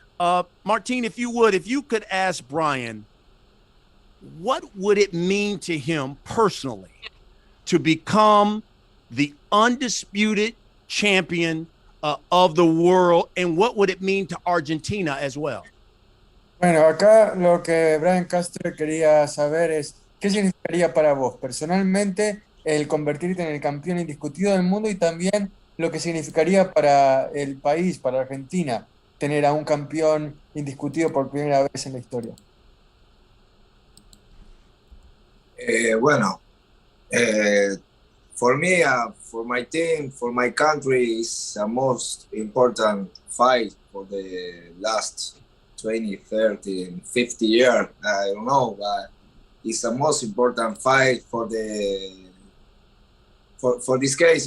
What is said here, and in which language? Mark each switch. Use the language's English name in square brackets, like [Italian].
[English] Martin, if you could ask Brian, what would it mean to him personally to become the undisputed champion of the world, and what would it mean to Argentina as well? [Spanish] Bueno, acá lo que Brian Castro quería saber es qué significaría para vos personalmente el convertirte en el campeón indiscutido del mundo, y también lo que significaría para el país, para Argentina, tener a un campeón indiscutido por primera vez en la historia. [English] Bueno, for me, for my team, for my country, is the most important fight for the last 20, 30, and 50 years. I don't know, but it's the most important fight for this case.